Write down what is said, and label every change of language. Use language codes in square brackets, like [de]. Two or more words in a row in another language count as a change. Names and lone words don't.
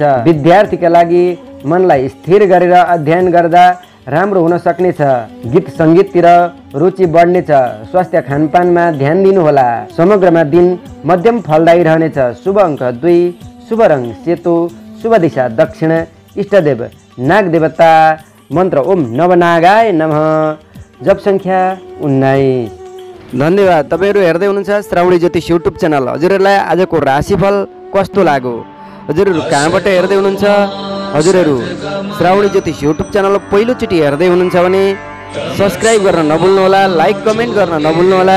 [ne] विद्यार्थीका लागि मनलाई स्थिर गरेर अध्ययन गर्दा राम्रो हुन सक्नेछ। गीत सङ्गीततिर रुचि बढ्नेछ। स्वास्थ्य खानपानमा ध्यान दिनुहोला। समग्रमा दिन मध्यम फलदायी रहनेछ। शुभ अङ्क 2, शुभ रङ सेतो, शुभ दिशा दक्षिण, इष्टदेव नाग देवता, मन्त्र [sa] ओम नवनागाय नमः, [ne] जप संख्या 19। धन्यवाद। तपाईँहरू हेर्दै हुनुहुन्छ श्रावणी ज्योतिष [en] YouTube channel. [ne] हजुरहरूलाई आजको राशिफल कस्तो लाग्यो? हजुरहरू कहाँबाट हेर्दै हुनुहुन्छ? हजुरहरू श्रावणी ज्योतिष [en] YouTube channel [ne] पहिलोचोटि हेर्दै हुनुहुन्छ भने सब्सक्राइब गर्न नभुल्नुहोला, [en] like comment [ne] गर्न नभुल्नुहोला।